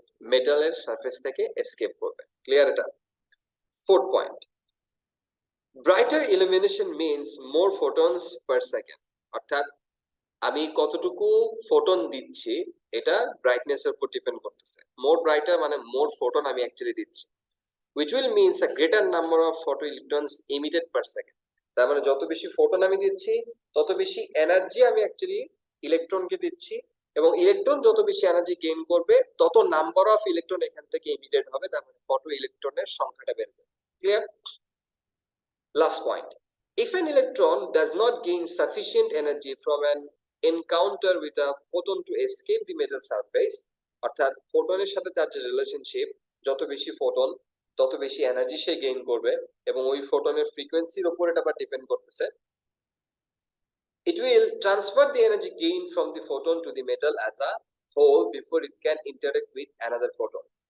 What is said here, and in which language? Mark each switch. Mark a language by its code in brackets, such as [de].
[bn] মেটালের সারফেস থেকে এসকেপ করবে। ক্লিয়ার? এটা fourth point, [en] Brighter illumination means more photons per second. [bn] অর্থাৎ আমি কতটুকু ফোটন দিচ্ছি এটা ব্রাইটনেস এর উপর ডিপেন্ড করতেছে। মোর ব্রাইটার মানে মোর ফোটন আমি অ্যাকচুয়ালি দিচ্ছি, [en] which will means a greater number of photoelectrons emitted per second. [bn] তার মানে যত বেশি ফোটন আমি দিচ্ছি তত বেশি এনার্জি আমি অ্যাকচুয়ালি ইলেকট্রনকে দিচ্ছি, এবং ইলেকট্রন যত বেশি এনার্জি গেইন করবে তত নাম্বার অফ ইলেকট্রন এখান থেকে ইমিটেড হবে, তার মানে ফটো ইলেকট্রনের সংখ্যাটা বাড়বে। Clear? [en] Last point, if an electron does not gain sufficient energy from an encounter with a photon to escape the metal surface, [bn] অর্থাৎ ফোটনের সাথে তার যে রিলেশনশিপ, যত বেশি ফোটন তত বেশি এনার্জি সে গেইন করবে, এবং ওই ফোটনের ফ্রিকোয়েন্সির উপর এটা আবার ডিপেন্ড করতেছে, [en] it will transfer the energy gained from the photon to the metal as a whole before it can interact with another photon.